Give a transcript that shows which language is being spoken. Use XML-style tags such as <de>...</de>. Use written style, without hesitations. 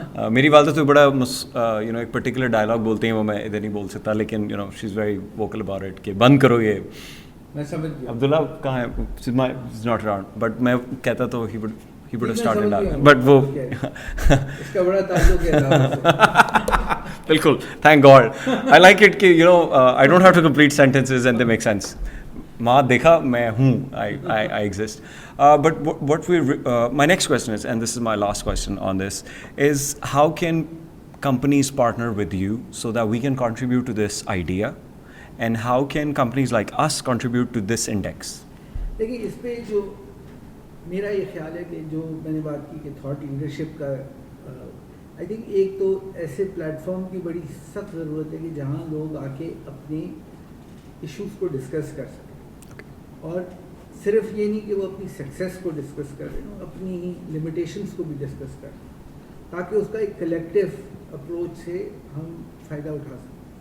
<ur>میری والدہ تو بڑا ایک پرٹیکولر ڈائلاگ بولتے ہیں, وہ میں ادھر نہیں بول سکتا, لیکن</ur> <en>she is very vocal about it</en> <ur>کہ بند کرو یہ میں سمجھ گیا. عبداللہ کہاں ہے؟</ur> <en>Is not around, but میں کہتا تو he would have started that.</en> <ur>میں But وہ اس کا بڑا تعلق ہے اللہ سے. بالکل,</ur> <en>thank God. I like it کہ I don't have to complete sentences and they make sense.</en> <ur>ماں دیکھا میں ہوں,</ur> <en>I exist. But what my next question is, and this is my last question on this, is how can companies partner with you so that we can contribute to this idea, and how can companies like us contribute to this index?</en> <ur>دیکھیں اس پہ جو میرا یہ خیال ہے کہ جو میں نے بات کی کہ تھاٹ لیڈرشپ کا, آئی تھنک ایک تو ایسے پلیٹ فارم کی بڑی سخت ضرورت ہے کہ جہاں لوگ آ کے اپنے ایشوز کو ڈسکس کر سکیں, اور صرف یہ نہیں کہ وہ اپنی سکسیس کو ڈسکس کر رہے ہیں, اپنی لمیٹیشنس کو بھی ڈسکس کر رہے ہیں, تاکہ اس کا ایک کلیکٹیو اپروچ سے ہم فائدہ اٹھا سکیں.</ur>